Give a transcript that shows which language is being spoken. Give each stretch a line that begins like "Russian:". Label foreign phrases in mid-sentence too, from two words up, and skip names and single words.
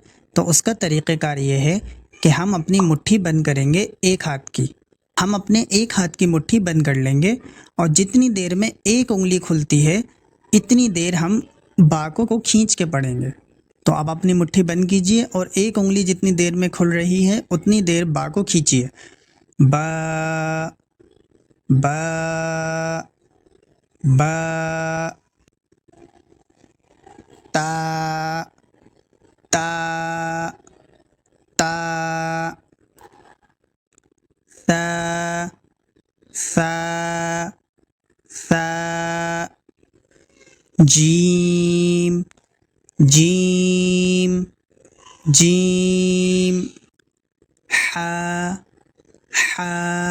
Urdu: تو اس کا طریقہ کار یہ ہے کہ ہم اپنی مٹھی بند کریں گے ایک ہاتھ کی۔ ہم اپنے ایک ہاتھ کی مٹھی بند کر لیں گے، اور جتنی دیر میں ایک انگلی کھلتی ہے اتنی دیر ہم با کو کھینچ کے پڑھیں گے۔ تو اب اپنی مٹھی بند کیجئے اور ایک انگلی جتنی دیر میں کھل رہی ہے اتنی دیر با کو کھینچیے۔ با، با، با، تا، تا، تا، ثا، ثا، ثا، جیم، جیم، جیم، حا، حا۔